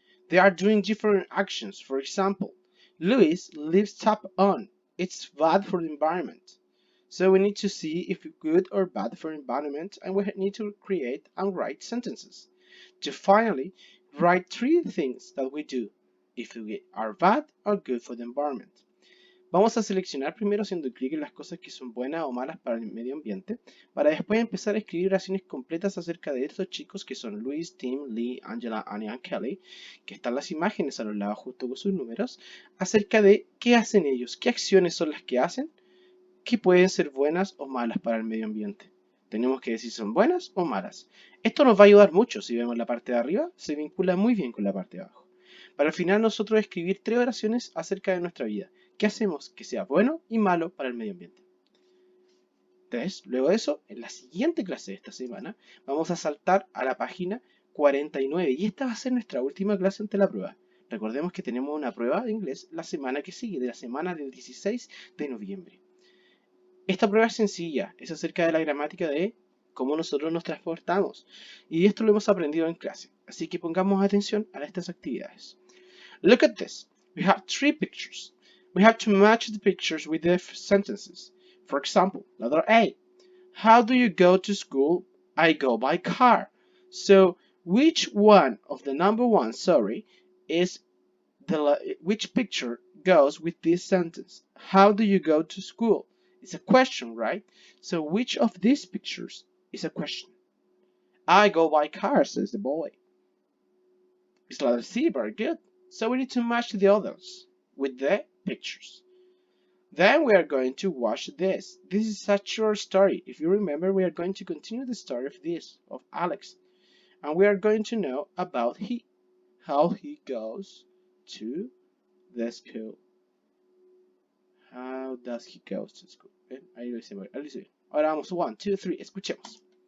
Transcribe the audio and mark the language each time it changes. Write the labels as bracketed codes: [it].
[en] They are doing different actions. For example, Louis leaves tap on. It's bad for the environment. So we need to see if it's good or bad for the environment, and we need to create and write sentences. To finally write 3 things that we do if we are bad or good for the environment. [es] Vamos a seleccionar primero haciendo clic en las cosas que son buenas o malas para el medio ambiente, para después empezar a escribir oraciones completas acerca de estos chicos que son Luis, Tim, Lee, Angela, Annie y Kelly, que están las imágenes a los lados junto con sus números, acerca de qué hacen ellos, qué acciones son las que hacen, que pueden ser buenas o malas para el medio ambiente. Tenemos que decir si son buenas o malas. Esto nos va a ayudar mucho. Si vemos la parte de arriba, se vincula muy bien con la parte de abajo. Para al final nosotros escribir 3 oraciones acerca de nuestra vida. ¿Qué hacemos que sea bueno y malo para el medio ambiente? Entonces, luego de eso, en la siguiente clase de esta semana, vamos a saltar a la página 49 y esta va a ser nuestra última clase ante la prueba. Recordemos que tenemos una prueba de inglés la semana que sigue, de la semana del 16 de noviembre. Esta prueba es sencilla, es acerca de la gramática de cómo nosotros nos transportamos. Y esto lo hemos aprendido en clase, así que pongamos atención a estas actividades. [en] Look at this. We have three pictures. We have to match the pictures with the sentences. For example, letter A. How do you go to school? I go by car. So, which one of the number one, is which picture goes with this sentence? How do you go to school? It's a question, right? So, which of these pictures is a question? I go by car, says the boy. It's letter C, very good. So we need to match the others with the pictures. Then we are going to watch this. This is a short story. If you remember, we are going to continue the story of Alex. And we are going to know about how he goes to the school. How does he go to school? [es] Ahí lo hice, Ahora vamos, 1, 2, 3, escuchemos.